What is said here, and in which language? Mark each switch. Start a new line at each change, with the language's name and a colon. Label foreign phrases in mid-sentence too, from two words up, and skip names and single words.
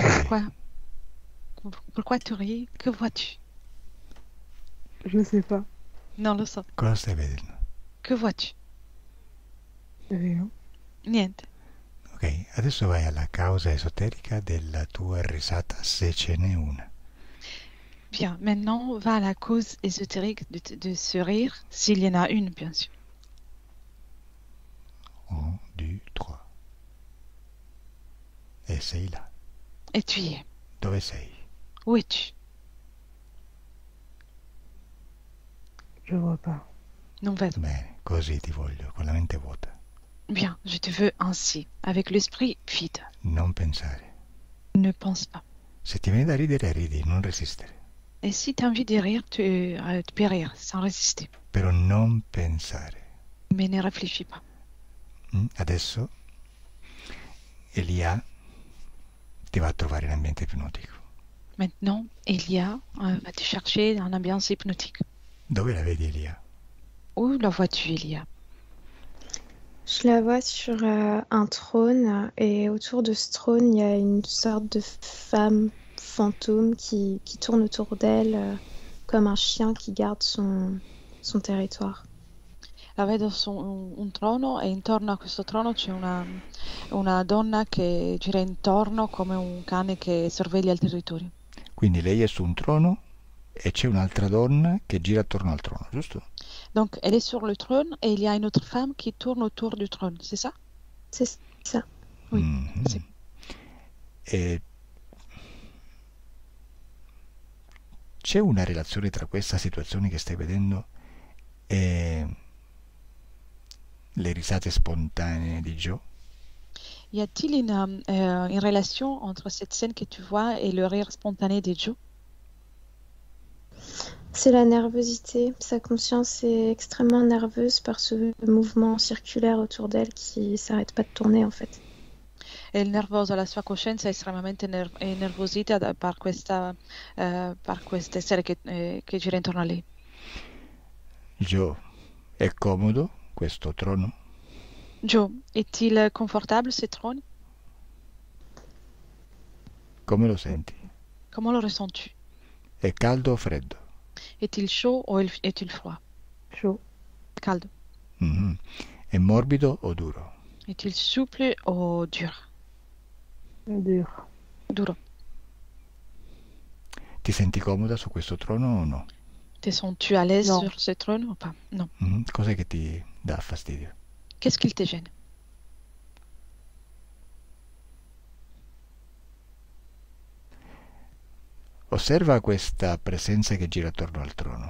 French: Pourquoi? Pourquoi tu ris? Que vois-tu? Je sais pas.
Italian: Non lo so. Cosa stai vedendo?
French: Que vois-tu? Rien.
Italian: Niente. Ok, adesso vai alla causa esoterica della tua risata, se ce n'è una.
French: Bien, maintenant, va à la cause ésotérique de ce rire, s'il y en a une, bien sûr. 1, 2, 3.
Italian: E sei là.
French: Et tu y es.
Italian: Dove sei?
French: Où es-tu? Je vois pas.
Italian: Non vedo. Bene, così ti voglio, con la mente vuota.
French: Bien, je te veux ainsi, avec l'esprit vide.
Italian: Non pensare.
French: Ne pense pas.
Italian: Se ti viene da ridere, ridi, non resistere.
French: Et si tu as envie de rire, tu peux rire, sans résister.
Italian: Però non pensare.
French: Mais ne réfléchis pas.
Italian: Adesso Elia ti va a trovare in ambiente ipnotico.
French: Maintenant, Elia va te chercher dans l'ambiance hypnotique.
Italian: Dove la vedi Elia?
French: Où la vois-tu, Elia? Je la vois sur un trône et autour de ce trône, il y a une sorte de femme fantôme qui tourne autour d'elle comme un chien qui garde son territoire.
Italian: La vedo su un trono e intorno a questo trono c'è una donna che gira intorno come un cane che sorveglia il territorio. Quindi lei è su un trono e c'è un'altra donna che gira attorno al trono, giusto?
French: Donc, elle est sur le trône et il y a une autre femme qui tourne autour du trône, c'est ça? C'est ça. Oui, Mhm.
Italian: sì. E c'è una relazione tra questa situazione che stai vedendo e le risate spontanee di Joe?
French: Y a-t-il une relation entre cette scène que tu vois et le rire spontané de Joe? C'est la nervosité. Sa conscience est extrêmement nerveuse par ce mouvement circulaire autour d'elle qui s'arrête pas de tourner en fait.
Italian: È nervosa, la sua coscienza è estremamente nervosita per questa essere che gira intorno a lei. Joe, è comodo questo trono?
French: Joe, est-il confortable ce trône?
Italian: Come lo senti?
French: Comment le ressens-tu?
Italian: È caldo o freddo?
French: Est-il chaud ou est-il froid? Chaud.
Italian: Caldo. Mhm. È morbido o duro?
French: Est-il souple ou dur? Dur.
Italian: Duro. Ti senti comoda su questo trono o no?
French: Te sens-tu à l'aise Non. sur ce trône ou pas? Non.
Italian: Cos'è che ti dà fastidio?
French: Qu'est-ce qu'il te gêne?
Italian: Osserva questa presenza che gira attorno al trono.